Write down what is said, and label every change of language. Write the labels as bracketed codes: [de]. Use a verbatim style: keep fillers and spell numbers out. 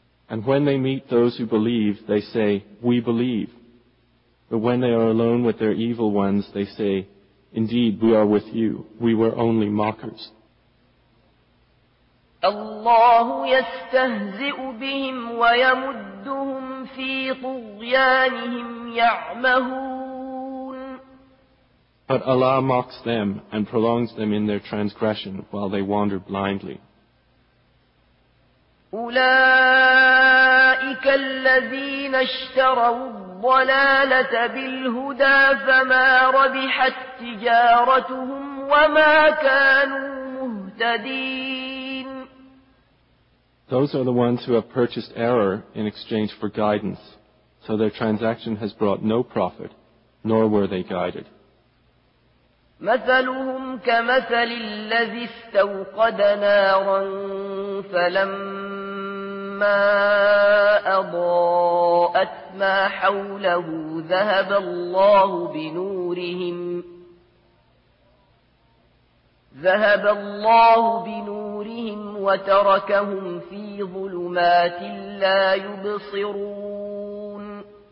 [en] And when they meet those who believe, they say, "We believe." But when they are alone with their evil ones, they say, "Indeed, we are with you. We were only mockers." [ar] الله يستهزئ بهم ويمدهم في طغيانهم يعمهون. [en] But Allah mocks them and prolongs them in their transgression while they wander blindly. [ar] أولئك الذين اشتروا الضلالة بالهدى فما ربحت تجارتهم وما كانوا مهتدين. [en] Those are the ones who have purchased error in exchange for guidance, so their transaction has brought no profit, nor were they guided. [ar] مَثَلُهُمْ كَمَثَلِ الَّذِي اسْتَوْقَدَ نَارًا فَلَمَّا أَضَاءَتْ مَا حَوْلَهُ ذَهَبَ اللَّهُ بِنُورِهِمْ ذَهَبَ اللَّهُ بِنُورِهِمْ وَتَرَكَهُمْ فِي ظُلُمَاتٍ لَا يُبْصِرُونَ.